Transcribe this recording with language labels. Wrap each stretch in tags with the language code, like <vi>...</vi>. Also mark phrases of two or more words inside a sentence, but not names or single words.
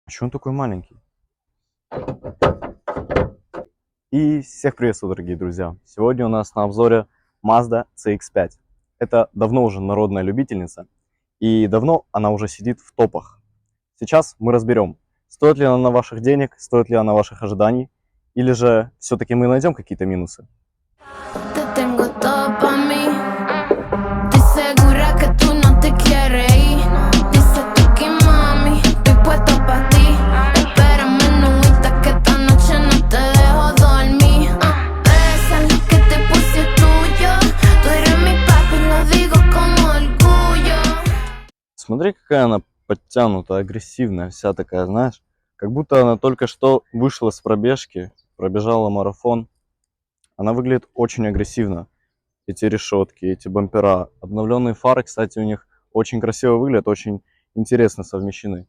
<ru>Почему он такой маленький? И всех приветствую, дорогие друзья! Сегодня у нас на обзоре Mazda CX-5. Это давно уже народная любительница, и давно она уже сидит в топах. Сейчас мы разберем, стоит ли она ваших денег, стоит ли она ваших ожиданий, или же все-таки мы найдем какие-то минусы.</ru> <es>Te tengo todo pa' mí. Estoy segura que tú no te quieres ir. Dice Tuki mami, estoy puesto pa' ti. Espérame, nuita, que esta noche no te dejo dormir. Besa lo que te puse tuyo. Tú eres mi papi, lo digo con orgullo.</es> <ru>Смотри, какая она подтянутая, агрессивная, вся такая, знаешь, как будто она только что вышла с пробежки, пробежала марафон. Она выглядит очень агрессивно. Эти решетки, эти бампера, обновленные фары, кстати, у них очень красиво выглядят, очень интересно совмещены.</ru>